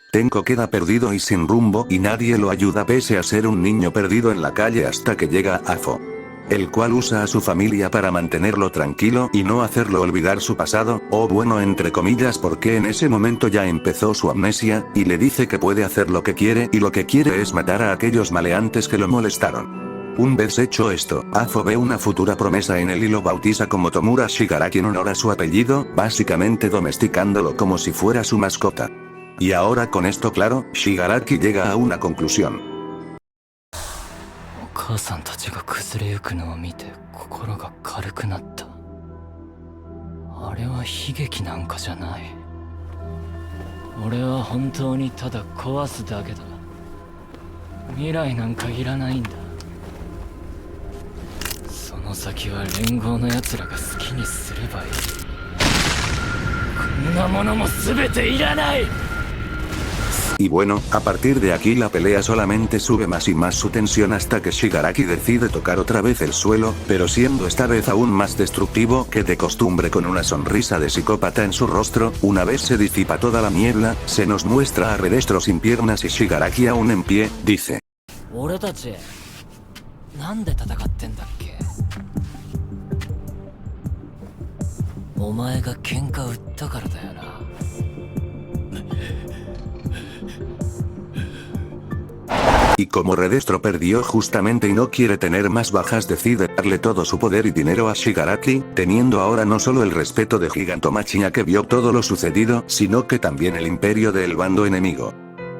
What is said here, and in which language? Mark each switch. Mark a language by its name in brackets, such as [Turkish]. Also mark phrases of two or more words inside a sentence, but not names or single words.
[Spanish] Tenko queda perdido y sin rumbo y nadie lo ayuda pese a ser un niño perdido en la calle hasta que llega Afo, el cual usa a su familia para mantenerlo tranquilo y no hacerlo olvidar su pasado, o bueno, entre comillas, porque en ese momento ya empezó su amnesia, y le dice que puede hacer lo que quiere, y lo que quiere es matar a aquellos maleantes que lo molestaron. Una vez hecho esto, Afo ve una futura promesa en él y lo bautiza como Tomura Shigaraki en honor a su apellido, básicamente domesticándolo como si fuera su mascota. Y ahora con esto claro, Shigaraki llega a una conclusión. [Japanese] 母さんたちが崩れゆくのを見て心が軽くなった。あれは悲劇なんかじゃない。俺は本当にただ壊すだけだ。未来なんかいらないんだ。その先は連合の奴らが好きにすればいい。こんなものも全ていらない。 [Spanish] Y bueno, a partir de aquí la pelea solamente sube más y más su tensión hasta que Shigaraki decide tocar otra vez el suelo, pero siendo esta vez aún más destructivo que de costumbre, con una sonrisa de psicópata en su rostro. Una vez se disipa toda la niebla, se nos muestra a Redestro sin piernas y Shigaraki aún en pie, dice: [Japanese] 俺たちなんで戦ってんだっけ。お前が喧嘩売ったからだよな。 [Spanish] Y como Redestro perdió justamente y no quiere tener más bajas, decide darle todo su poder y dinero a Shigaraki, teniendo ahora no solo el respeto de Gigantomachia que vio todo lo sucedido, sino que también el imperio del bando enemigo.